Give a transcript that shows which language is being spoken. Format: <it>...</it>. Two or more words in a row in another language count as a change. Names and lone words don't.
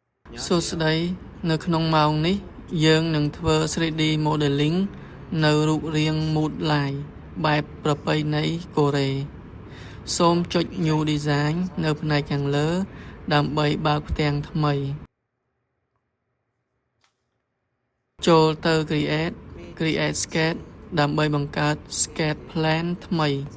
<km>សួស្តីនៅក្នុងម៉ោងនេះយើងនឹងធ្វើ</km> <en>3D modeling</en> <km>នៅរូបរាង</km> <en>mood light</en> <km>បែបប្រពៃណីកូរ៉េសូមចុច</km> <en>New Design</en> <km>នៅផ្នែកខាងលើដើម្បីបើកផ្ទាំងថ្មីចូលទៅ</km> <en>Create Sketch</en> <km>ដើម្បីបង្កើត</km> <en>Sketch Plan</en> <km>ថ្មី</km>